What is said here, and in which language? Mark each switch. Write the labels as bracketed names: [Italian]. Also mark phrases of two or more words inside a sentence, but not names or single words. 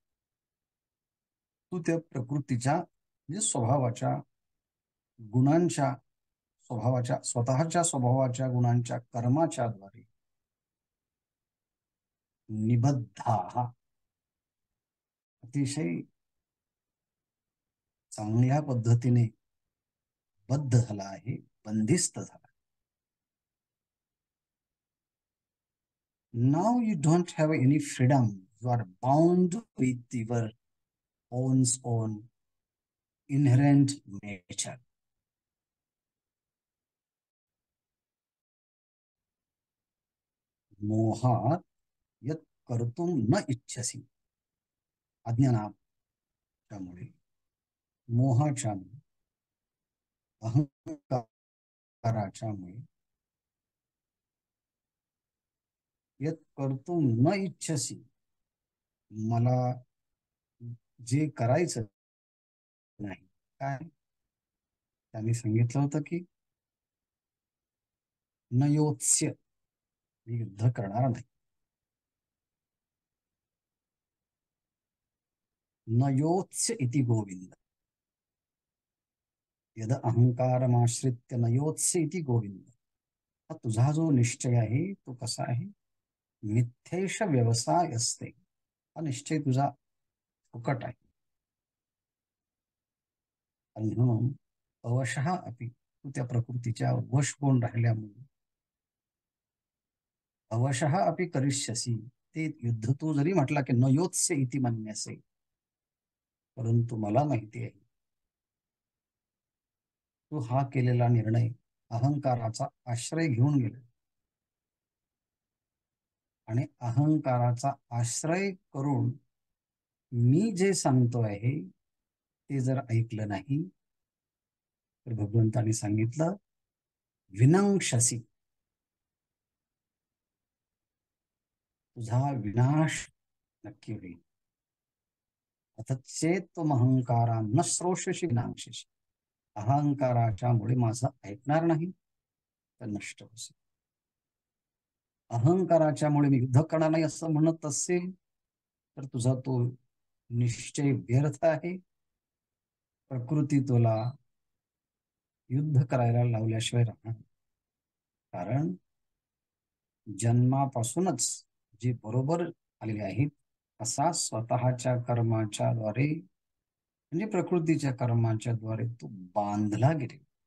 [Marathi] तू त्या प्रकृतीच्या म्हणजे स्वभावाच्या गुणांच्या स्वभावाच्या स्वतःच्या स्वभावाच्या गुणांच्या कर्माच्या द्वारे निबद्धाः, अतिशय चांगल्या पद्धतीने बद्ध झाला आहे, बंदिस्त झाला। [English] Now you don't have any freedom. You are bound with your own inherent nature. [Sanskrit] मोहात यत् कर्तुं न इच्छसि, [Marathi] अज्ञानाच्यामुळे, मोहाच्यामुळे, अहंकाराच्यामुळे [Sanskrit] यत् कर्तुं न इच्छसि, [Marathi] मला जे करायचं नाही, काय त्यांनी सांगितलं होतं की [Sanskrit] न योत्स्य, [Marathi] मी युद्ध करणार नाही। [Sanskrit] न योत्स्य इति गोविंद, यद अहंकारमाश्रित्य न योत्स्य इति गोविंद। [Marathi] हा तुझा जो निश्चय आहे तो कसा आहे, [Sanskrit] मिथ्येश व्यवसाय [Marathi] असते, हा निश्चय तुझा फुकट आहे। आणि म्हणून [Sanskrit] अवशः अपि, [Marathi] तू त्या प्रकृतीच्या वश होऊन राहिल्यामुळे [Sanskrit] अवशः अपि करिष्यसि, [Marathi] ते युद्ध तू जरी म्हटला की [Sanskrit] न योत्स्य इति मन्यसे, [Marathi] परंतु मला माहिती आहे तू हा केलेला निर्णय अहंकाराचा आश्रय घेऊन गेला आणि अहंकाराचा आश्रय करून मी जे सांगतो आहे ते जर ऐकलं नाही तर भगवंतानी सांगितलं विनंक्षसी, तुझा विनाश नक्की होईल. आता [Sanskrit] चेत अहंकारा न श्रोषशी विनांक्षसी, [Marathi] अहंकाराच्यामुळे माझं ऐकणार नाही तर नष्ट होईल. अहंकाराच्यामुळे मी युद्ध करणार नाही असं म्हणत असेल तर तुझा तो निश्चय व्यर्थ आहे. प्रकृती तुला युद्ध करायला लावल्याशिवाय राहणार, कारण जन्मापासूनच जे बरोबर आलेले आहेत असा स्वतःच्या कर्माच्या द्वारे म्हणजे प्रकृतीच्या कर्माच्या द्वारे तो बांधला गेलेला.